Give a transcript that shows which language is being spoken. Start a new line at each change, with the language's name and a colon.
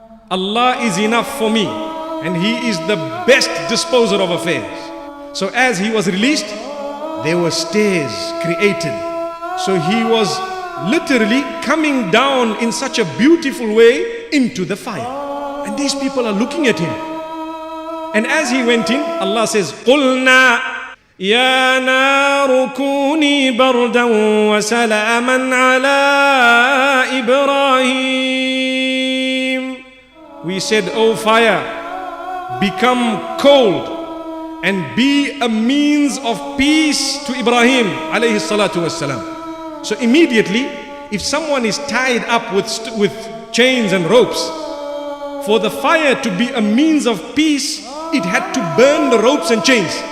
English: Allah is enough for me, and He is the best disposer of affairs. So as he was released, there were stairs created. So he was literally coming down in such a beautiful way into the fire. And these people are looking at him. And as he went in, Allah says,
Arabic: قُلْنَا يَا نَارُ كُونِي بَرْدًا وَسَلَامًا عَلَىٰ إِبْرَاهِيمَ.
English: We said, O fire, become cold and be a means of peace to Ibrahim alayhi salatu wassalam. So immediately, if someone is tied up with chains and ropes, for the fire to be a means of peace, it had to burn the ropes and chains.